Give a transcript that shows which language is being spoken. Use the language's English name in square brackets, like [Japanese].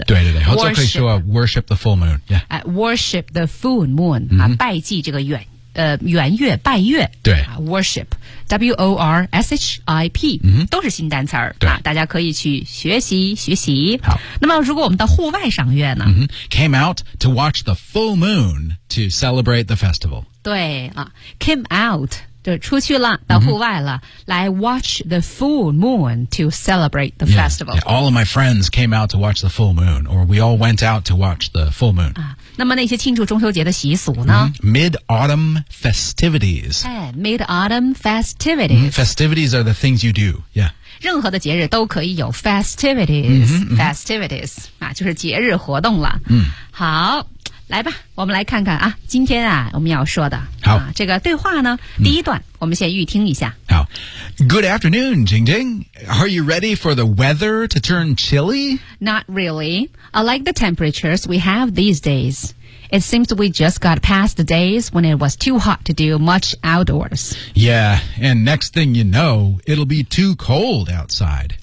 [Chinese] yeah. 对对对或者可以说 [English] Worship the full moon、 [Chinese] yeah. [English] Worship the full moon、 [Chinese] mm-hmm. 啊、拜祭这个圆月拜月对、 [English] 啊、Worship W-O-R-S-H-I-P、 mm-hmm. [Chinese] 都是新单词儿、啊、大家可以去学习学习好那么如果我们到户外赏月呢、 mm-hmm. [English] Came out to watch the full moon to celebrate the festival [Chinese] 对、啊、 [English] Came out [Chinese] 就出去了到户外了、mm-hmm. 来 [English] watch the full moon to celebrate the festival yeah, yeah. All of my friends came out to watch the full moon or we all went out to watch the full moon、 [Chinese] 啊那么那些庆祝中秋节的习俗呢、mm-hmm. [English] Mid-autumn festivities、 hey, Mid-autumn festivities、mm-hmm. Festivities are the things you do、yeah. [Chinese] 任何的节日都可以有 festivities mm-hmm, mm-hmm. Festivities、啊、就是节日活动了、 mm-hmm. 好来吧我们来看看啊，今天啊我们要说的好、啊、这个对话呢、mm-hmm. 第一段我们先预听一下好 [English] Good afternoon, Jing Jing Are you ready for the weather to turn chilly? Not reallyI like the temperatures we have these days. It seems we just got past the days when it was too hot to do much outdoors. Yeah, and next thing you know, it'll be too cold outside.